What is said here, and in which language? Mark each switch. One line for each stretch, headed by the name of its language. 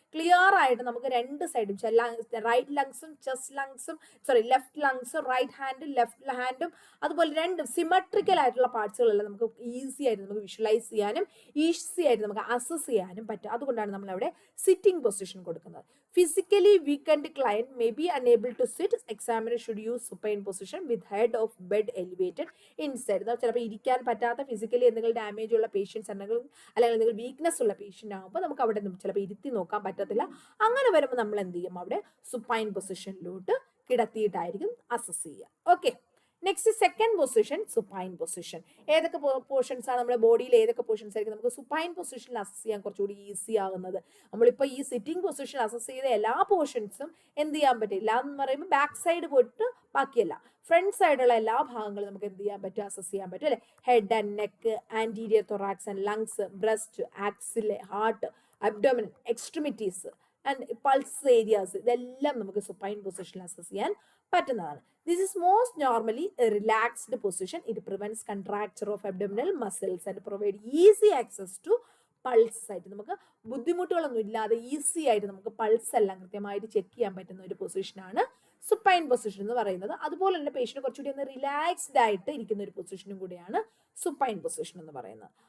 Malayalam: Clear ആയിട്ട് നമുക്ക് രണ്ട് സൈഡും, right ലങ്സും chest ലങ്സും, left ലങ്സും right ഹാൻഡും left ഹാൻഡും അതുപോലെ രണ്ടും സിമെട്രിക്കൽ ആയിട്ടുള്ള പാർട്സുകളെല്ലാം നമുക്ക് ഈസി ആയിട്ട് നമുക്ക് വിഷ്വലൈസ് ചെയ്യാനും ഈസി ആയിട്ട് നമുക്ക് അസസ് ചെയ്യാനും പറ്റും. അതുകൊണ്ടാണ് നമ്മൾ അവിടെ സിറ്റിംഗ് പൊസിഷൻ കൊടുക്കുന്നത്.
English: Physically weakened client may be unable to sit. Examiner should use supine position with head of bed elevated inside.
Malayalam: ചിലപ്പോൾ ഇരിക്കാൻ പറ്റാത്ത ഫിസിക്കലി എന്തെങ്കിലും ഡാമേജ് ഉള്ള പേഷ്യൻസ് ഉണ്ടെങ്കിൽ അല്ലെങ്കിൽ എന്തെങ്കിലും വീക്ക്നെസ് ഉള്ള പേഷ്യൻ്റ് ആകുമ്പോൾ നമുക്ക് അവിടെ ചിലപ്പോൾ ഇരുത്തി നോക്കാൻ പറ്റത്തില്ല. അങ്ങനെ വരുമ്പോൾ നമ്മൾ എന്ത് ചെയ്യും, അവിടെ സുപ്പൈൻ പൊസിഷനിലോട്ട് കിടത്തിയിട്ടായിരിക്കും അസസ് ചെയ്യുക. Okay, next second position, supine position. ഏതൊക്കെ പോർഷൻസ് ആണ് നമ്മുടെ ബോഡിയിൽ, ഏതൊക്കെ പോർഷൻസ് ആയിരിക്കും നമുക്ക് സുപ്പൈൻ പൊസിഷനിൽ അസസ് ചെയ്യാൻ കുറച്ചുകൂടി ഈസി ആകുന്നത്? നമ്മളിപ്പോൾ ഈ സിറ്റിംഗ് പൊസിഷൻ അസസ് ചെയ്ത എല്ലാ പോർഷൻസും എന്ത് ചെയ്യാൻ പറ്റില്ല എന്ന് പറയുമ്പോൾ ബാക്ക് സൈഡ് പോയിട്ട് ബാക്കിയല്ല, ഫ്രണ്ട് സൈഡുള്ള എല്ലാ ഭാഗങ്ങളും നമുക്ക് എന്ത് ചെയ്യാൻ പറ്റും, അസസ് ചെയ്യാൻ പറ്റും അല്ലേ? Head and neck, anterior thorax and lungs, breast, ആക്സില്, heart, abdomen, extremities and pulse areas, ഇതെല്ലാം നമുക്ക് സുപ്പൈൻ പൊസിഷനിൽ അസസ് ചെയ്യാൻ പറ്റുന്നതാണ്.
English: This is most normally a relaxed position. It prevents contracture of abdominal muscles and provide easy access to pulse
Malayalam: ആയിട്ട് നമുക്ക് ബുദ്ധിമുട്ടുകളൊന്നും ഇല്ലാതെ easy ആയിട്ട് നമുക്ക് പൾസ് എല്ലാം കൃത്യമായിട്ട് ചെക്ക് ചെയ്യാൻ പറ്റുന്ന ഒരു പൊസിഷനാണ് സുപ്പൈൻ പൊസിഷൻ എന്ന് പറയുന്നത്. അതുപോലെ തന്നെ പേഷ്യന്റ് കുറച്ചുകൂടി ഒന്ന് റിലാക്സ്ഡ് ആയിട്ട് ഇരിക്കുന്ന ഒരു പൊസിഷനും കൂടിയാണ് സുപ്പൈൻ പൊസിഷൻ എന്ന് പറയുന്നത്.